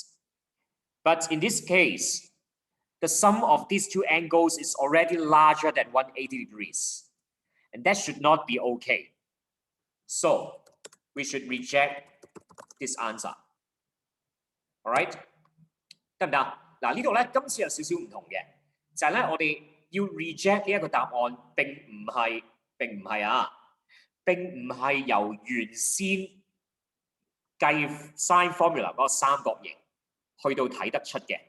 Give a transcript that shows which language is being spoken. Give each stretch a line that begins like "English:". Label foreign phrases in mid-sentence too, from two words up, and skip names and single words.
English: But in this case, the sum of these two angles is already larger than 180 degrees. And that should not be okay. So we should reject this answer. All right?
Cantonese: 得唔得？嗱呢度咧，今次有少少唔同嘅，就係咧我哋要 reject 呢一個答案，並唔係由原先計
English: sine formula
Cantonese: 嗰個三角形去到睇得出嘅。